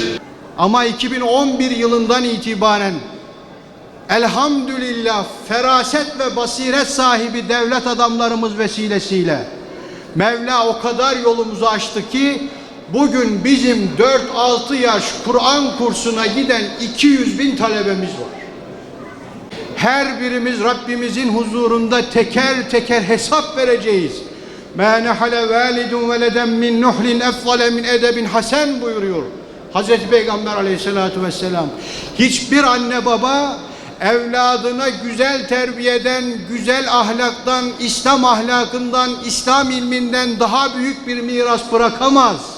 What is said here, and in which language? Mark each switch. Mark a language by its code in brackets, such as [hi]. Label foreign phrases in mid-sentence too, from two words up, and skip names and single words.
[tr] Ama 2011 yılından itibaren elhamdülillah feraset ve basiret sahibi devlet adamlarımız vesilesiyle Mevla o kadar yolumuzu açtı ki bugün bizim 4-6 yaş Kur'an kursuna giden 200.000 talebemiz var. Her birimiz Rabbimizin huzurunda teker teker hesap vereceğiz. [ar] مَا نَحَلَ وَالِدٌ وَلَدًا مِنْ نُحْلٍ اَفْضَلَ مِنْ اَدَبٍ hasen [tr] buyuruyor Hazreti Peygamber aleyhissalatu vesselam. Hiçbir anne baba evladına güzel terbiyeden, güzel ahlaktan, İslam ahlakından, İslam ilminden daha büyük bir miras bırakamaz.